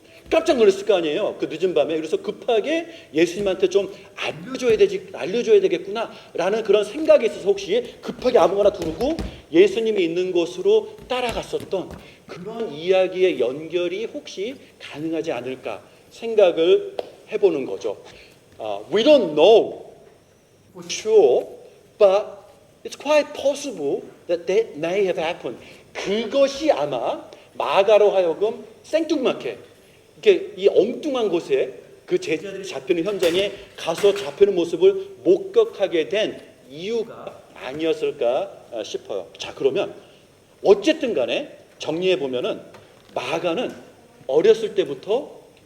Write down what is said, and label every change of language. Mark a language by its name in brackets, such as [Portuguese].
[Korean] 깜짝 놀랐을 거 아니에요, 그 늦은 밤에. 그래서 급하게 예수님한테 좀 알려줘야 되겠구나 라는 그런 생각이 있어서 혹시 급하게 아무거나 두르고 예수님이 있는 곳으로 따라갔었던 그런 이야기의 연결이 혹시 가능하지 않을까 생각을 해보는 거죠. [English] We don't know for sure, but it's quite possible that may have happened. [Korean] 그것이 아마 마가로 하여금 생뚱맞게 이렇게 이 엉뚱한 곳에 그 제자들이 잡히는 현장에 가서 잡히는 모습을 목격하게 된 이유가 아니었을까 싶어요. 자, 그러면 어쨌든 간에 정리해 보면은 마가는 어렸을 때부터